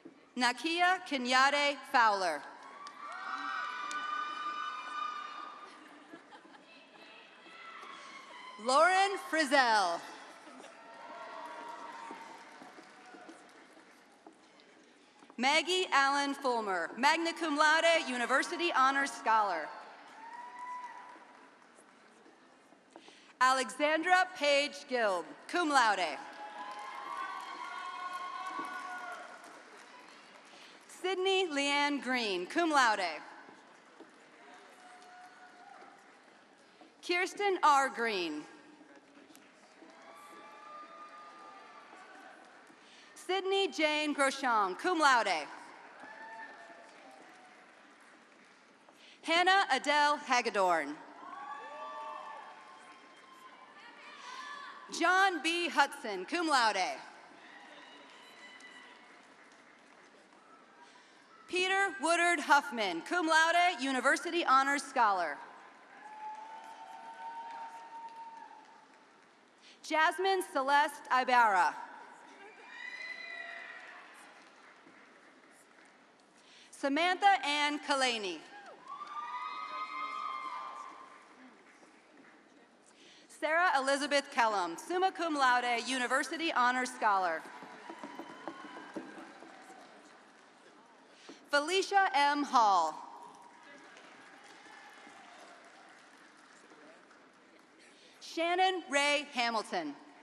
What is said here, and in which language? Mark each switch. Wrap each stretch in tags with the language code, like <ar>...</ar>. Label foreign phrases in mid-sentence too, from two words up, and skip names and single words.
<en>Nakia Kenyade Fowler. Lauren Frizzell. Maggie Allen Fulmer,</en> <la>magna cum laude,</la> <en>University Honors Scholar. Alexandra Page Gilb,</en> <la>cum laude.</la> <en>Sydney Leanne Green,</en> <la>cum laude.</la> <en>Kirsten R. Green. Sydney Jane Grosham,</en> <la>cum laude.</la> <en>Hannah Adele Hagedorn. John B. Hudson,</en> <la>cum laude. Peter Woodard Huffman, cum laude,</la> <en>University Honors Scholar. Jasmine Celeste Ibarra. Samantha Ann Kalani. Sarah Elizabeth Kellum,</en> <la>summa cum laude,</la> <en>University Honors Scholar. Felicia M. Hall. Shannon Ray Hamilton.</en>